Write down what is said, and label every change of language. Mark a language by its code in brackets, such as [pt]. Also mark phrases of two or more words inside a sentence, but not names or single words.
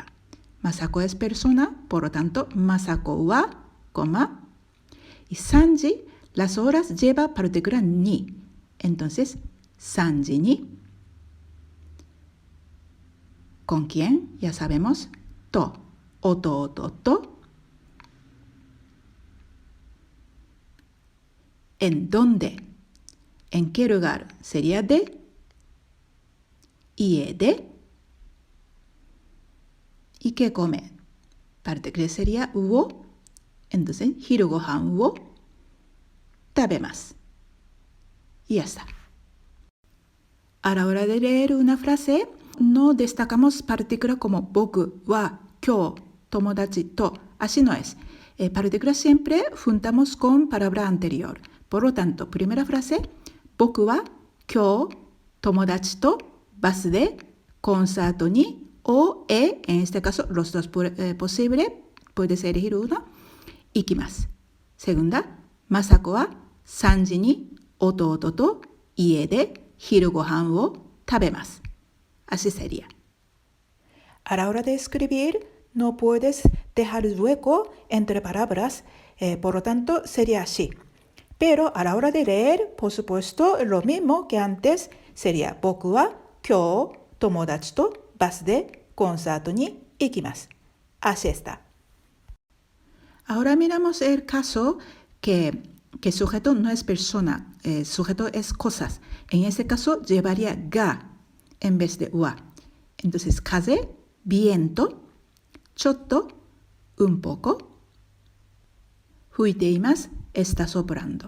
[es] Masako es persona, por lo tanto, Masako wa, coma. Y Sanji, las horas lleva partícula ni. Entonces, [ja] 三時に. [es] ¿Con quién? Ya sabemos, [ja] と。弟と. [es] ¿En dónde? ¿En qué lugar? Sería de. [ja] 家で. [es] ¿Y qué come? Partícula sería wo. Entonces, [ja] 昼ご飯を食べます. [es] Y ya está. A la hora de leer una frase, no destacamos partícula como [ja] 僕、は、今日、友達, [es] to. Así no es. Partícula siempre juntamos con palabra anterior. Por lo tanto, primera frase, [ja] 僕は、今日、友達と、バスで, [es] concierto ni, o en este caso, los dos posibles, puedes elegir uno, ikimasu. [ja] Segunda, Masako は、三時に、弟と、家で, 昼ご飯を食べます. [es] Así sería. A la hora de escribir, no puedes dejar hueco entre palabras, por lo tanto, sería así. Pero a la hora de leer, por supuesto, lo mismo que antes, sería [ja] 僕は今日友達とバスで [es] concierto [ja] に行きます. [es] Así está. Ahora miramos el caso que sujeto no es persona, sujeto es cosas. En este caso, llevaría ga en vez de wa. Entonces, kaze, viento, chotto, un poco, fuiteimasu, está soplando.